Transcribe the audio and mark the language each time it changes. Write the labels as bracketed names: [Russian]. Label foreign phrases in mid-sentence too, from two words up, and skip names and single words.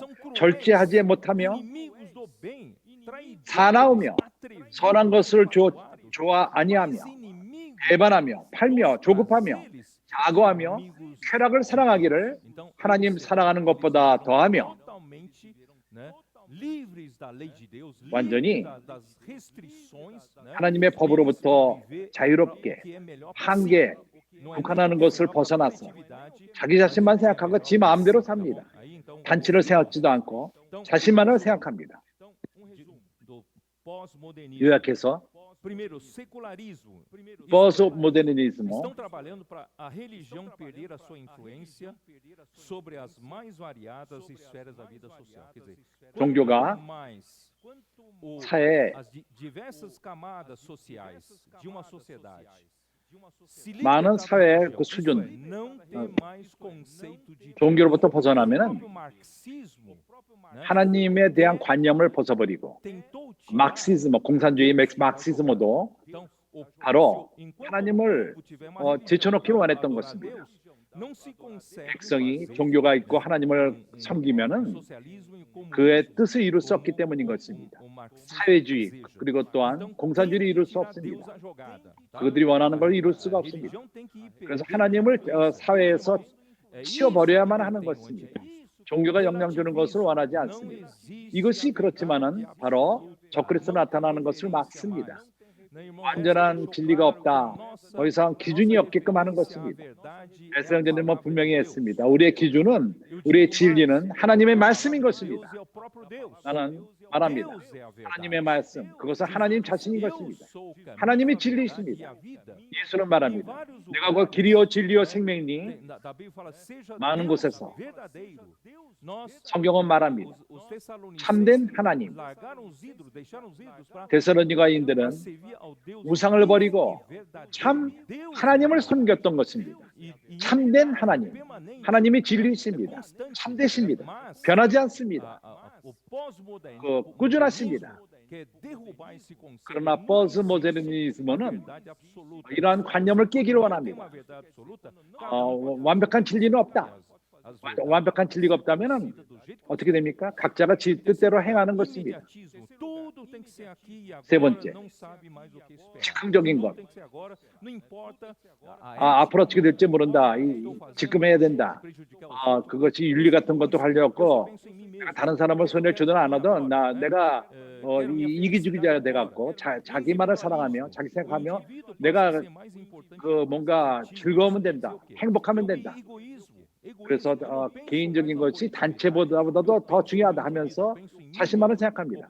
[Korean] 절제하지 못하며 사나우며 선한 것을 좋아 아니하며 배반하며 팔며 조급하며 자고하며 쾌락을 사랑하기를 하나님 사랑하는 것보다 더하며 완전히 하나님의 법으로부터 자유롭게 한계 국한하는 것을 벗어나서 자기 자신만 생각하고 지 마음대로 삽니다. 단체를 생각지도 않고 자신만을 생각합니다. 요약해서 [Portuguese] Primeiro, secularismo. Pós-modernismo, Estão trabalhando para a religião perder a sua influência sobre as mais variadas esferas da vida social. Quer dizer, [Korean] 종교가 [Portuguese] quanto mais [Korean] 사회에 [Portuguese] as diversas camadas sociais de uma sociedade se [Korean] 많은 [Portuguese] libertar da [Korean] 사회의 [Portuguese] religião, [Korean] 그 [Portuguese] isto é, [Korean] 수준, [Portuguese] não ter mais conceito de [Korean] 종교로부터 [Portuguese] o [Korean] 벗어나면은 [Portuguese] próprio marxismo, né, [Korean] 하나님에 대한 관념을 벗어버리고 [Portuguese] tentou tirar. [Korean] 막시즘, 공산주의 막시즘도 [Portuguese] Então, [Korean] 바로 [Portuguese] enquanto [Korean] 하나님을 [Portuguese] o povo tiver uma religião [Korean] 제쳐놓기를 [Portuguese] para [Korean] 원했던 [Portuguese] adorar [Korean] 것입니다. [Portuguese] Deus, não se consegue [Korean] 백성이 [Portuguese] fazer, [Korean] 종교가 있고 [Portuguese] né, [Korean] 하나님을 섬기면은 [Portuguese] socialismo e comunismo [Korean] 그의 뜻을 이룰 수 [Portuguese] como [Korean] 없기 때문인 것입니다. [Portuguese] o marxismo [Korean] 사회주의 [Portuguese] deseja. [Korean] 그리고 또한 [Portuguese] Então, tem [Korean] 공산주의를 [Portuguese] que [Korean] 이룰 수 [Portuguese] tirar Deus [Korean] 없습니다. [Portuguese] à jogada, tá? [Korean] 그들이 원하는 걸 이룰 [Portuguese] A [Korean] 수가 없습니다. [Portuguese] religião tem que ir [Korean] 그래서 [Portuguese] perdendo [Korean] 하나님을 [Portuguese] influência. [Korean] 사회에서 [Portuguese] Irmãos, é isso [Korean] 치워버려야만 [Portuguese] que [Korean] 하는 [Portuguese] detém o [Korean] 것입니다. [Portuguese] anticristo. [Korean] 종교가 영향 주는 것을 원하지 [Portuguese] Não [Korean] 않습니다. [Portuguese] existe [Korean] 이것이 [Portuguese] a [Korean] 그렇지만은 [Portuguese] verdade [Korean] 바로 [Portuguese] absoluta. [Korean] 적그리스도 [Portuguese] Não [Korean] 나타나는 [Portuguese] tem [Korean] 것을 [Portuguese] referência [Korean] 막습니다. [Portuguese] mais. Né, irmão? [Korean] 완전한 [Portuguese] Resta [Korean] 진리가 [Portuguese] claro que [Korean] 없다. [Portuguese] nossa [Korean] 더 이상 기준이 없게끔 하는 [Portuguese] referência à [Korean] 것입니다. [Portuguese] verdade é a [Korean] 베스형제님은 [Portuguese] palavra de [Korean] 분명히 [Portuguese] Deus. [Korean] 했습니다. 우리의 기준은, [Portuguese] Eu [Korean] 우리의 [Portuguese] digo [Korean] 진리는 [Portuguese] mais, [Korean] 하나님의 [Portuguese] a [Korean] 말씀인 [Portuguese] palavra de Deus [Korean] 것입니다. [Portuguese] é o próprio Deus. [Korean] 나는 말합니다. [Portuguese] Deus é a verdade. [Korean] 하나님의 말씀, 그것은 하나님 자신인 [Portuguese] Eu [Korean] 것입니다. [Portuguese] sou o caminho, [Korean] 하나님이 [Portuguese] a verdade e [Korean] 진리이십니다. [Portuguese] a vida. [Korean] 예수는 [Portuguese] Em [Korean] 말합니다. [Portuguese] vários [Korean] 내가 그 [Portuguese] lugares, [Korean] 길이요 진리요 [Portuguese] né, [Korean] 생명이니 [Portuguese] da Bíblia fala, seja [Korean] 많은 [Portuguese] Deus [Korean] 곳에서 [Portuguese] verdadeiro. Nós, [Korean] 성경은 말합니다. [Portuguese] os Tessalonicenses [Korean] 참된 하나님. [Portuguese] largaram os ídolos, deixaram os ídolos para [Korean] 데살로니가인들은 [Portuguese] servir ao Deus [Korean] 우상을 [Portuguese] vivo [Korean] 버리고 [Portuguese] e verdadeiro. [Korean] 참 [Portuguese] Deus [Korean] 하나님을 [Portuguese] é verdadeiro. [Korean] 섬겼던 것입니다. [Portuguese] E [Korean] 참된 하나님, [Portuguese] permanente, [Korean] 하나님이 [Portuguese] é [Korean] 진리이십니다. [Portuguese] constante. [Korean] 참되십니다. [Portuguese] Mas [Korean] 변하지 않습니다. [Portuguese] o pós-modernismo [Korean] 그 꾸준하십니다. [Portuguese] quer derrubar esse conceito. [Korean] 그러나 [Portuguese] Não [Korean] 포스모더니즘은 [Portuguese] existe verdade absoluta. [Korean] 이러한 관념을 깨기를 [Portuguese] Tem uma [Korean] 원합니다. [Portuguese] verdade absoluta. [Korean] 완벽한 진리는 없다. 완벽한 진리가 없다면 어떻게 됩니까? 각자가 지 뜻대로 행하는 것입니다. [Portuguese] Tudo tem que ser aqui e [Korean] 세 [Portuguese] agora, [Korean] 번째, [Portuguese] não sabe mais o que esperar. [Korean] 즉흥적인 것. [Portuguese] Tudo tem que ser agora, não importa [Korean] 앞으로 어떻게 될지 모른다. 지금 해야 된다. [Portuguese] prejudicar os outros. [Korean] 그것이 윤리 같은 것도 [Portuguese] Eu [Korean] 하려고 [Portuguese] só penso em mim mesmo. [Korean] 다른 사람을 손에 주든 안 하든 내가 이기주의자가 돼갖고 자기만을 사랑하며 자기 생각하며 내가 그 뭔가 즐거우면 된다. 행복하면 된다. 그래서 개인적인 것이 단체보다도 더 중요하다 하면서 자신만을 생각합니다.